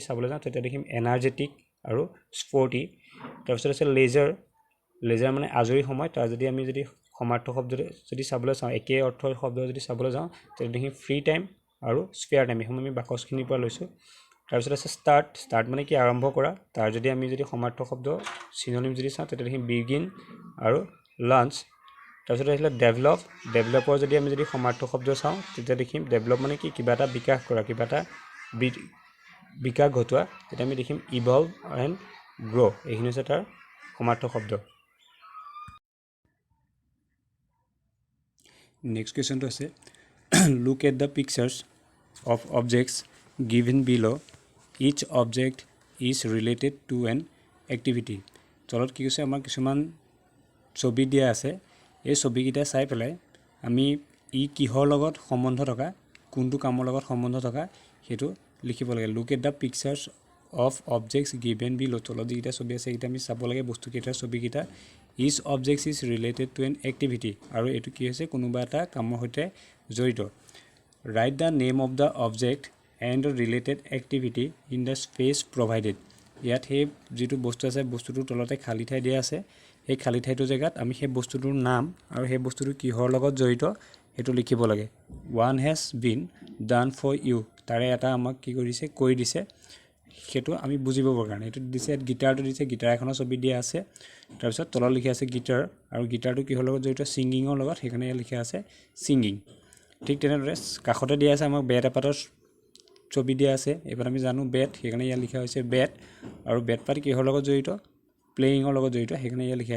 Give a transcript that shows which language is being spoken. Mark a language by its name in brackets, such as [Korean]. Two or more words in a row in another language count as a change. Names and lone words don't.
[Assamese] চাবলৈ যাওঁ তেতিয়া দেখিম এনাৰ্জেটিক আৰু স্পৰ্টি তাৰপিছত আছে লেজাৰ লেজাৰ মানে আজৰি সময় তাৰ যদি আমি যদি সমাৰ্থক শব্দ যদি চাবলৈ চাওঁ একে অৰ্থৰ শব্দ যদি চাবলৈ যাওঁ তেতিয়া দেখিম [English] free time [Assamese] আৰু [English] spare time [Assamese] এখন আমি বাকচখিনিৰ পৰা লৈছোঁ তাৰপিছত আছে ষ্টাৰ্ট মানে কি আৰম্ভ কৰা তাৰ যদি আমি যদি সমাৰ্থক শব্দ সিনোনিম যদি চাওঁ তেতিয়া দেখিম বিগিন আৰু লাঞ্চ তাৰপিছত আহিলে ডেভেলপৰ যদি আমি যদি সমাৰ্থক শব্দ চাওঁ তেতিয়া দেখিম ডেভেলপ মানে কি কিবা এটা বিকাশ কৰা কিবা এটা বিকাশ ঘটোৱা তেতিয়া আমি দেখিম [English] evolve and grow' [Assamese] এইখিনি হৈছে তাৰ সমাৰ্থক শব্দ [English] next questionটো [Assamese] আছে [English] look at the pictures of objects given below each object is related to an activity [Assamese] তলত কি কৈছে আমাৰ কিছুমান ছবি দিয়া আছে এই ছবিকেইটা চাই পেলাই আমি ই কিহৰ লগত সম্বন্ধ থকা কোনটো কামৰ লগত সম্বন্ধ থকা হেতু লিখিব লাগে [English] look at the pictures of objects given below [Assamese] তলত যিটা ছবি আছে এটা আমি চাব লাগে বস্তু কেইটাৰ ছবিকেইটা [English] each object is related to an activity [Assamese] আৰু এটো কি হৈছে কোনোবা এটা কামৰ সৈতে জড়িত [English] write the name of the object and related activity in the space provided [Assamese] ইয়াত হে যেটো বস্তু আছে বস্তুটোৰ তলতে খালি ঠাই দিয়া আছে এই খালি ঠাইটো জেগাত আমি সেই বস্তুটোৰ নাম আৰু সেই বস্তুটো কিহৰ লগত জড়িত হেতু লিখিব লাগে [English] one has been done for you [Assamese] তাৰে এটা আমাক কি কৰিছে কৈ দিছে হেতু আমি বুজিবৰ কাৰণে এটো দিছে গিটাৰটো দিছে গিটাৰ এখনৰ ছবি দিয়া আছে তাৰ পিছত তলত লিখা আছে গিটাৰ আৰু গিটাৰটো কিহৰ লগত জড়িত সিঙ্গিংৰ লগত হেকানে লিখা আছে সিঙ্গিং ঠিক তেনেদৰে কাখতে দিয়া আছে আমাক বেট এপাতৰ ছবি দিয়া আছে এবাৰ আমি জানো বেট হেকানে ইয়া লিখা হৈছে বেট আৰু বেট পাত কিহৰ লগত জড়িত প্লেইংৰ লগত জড়িত হেকানে ইয়া লিখা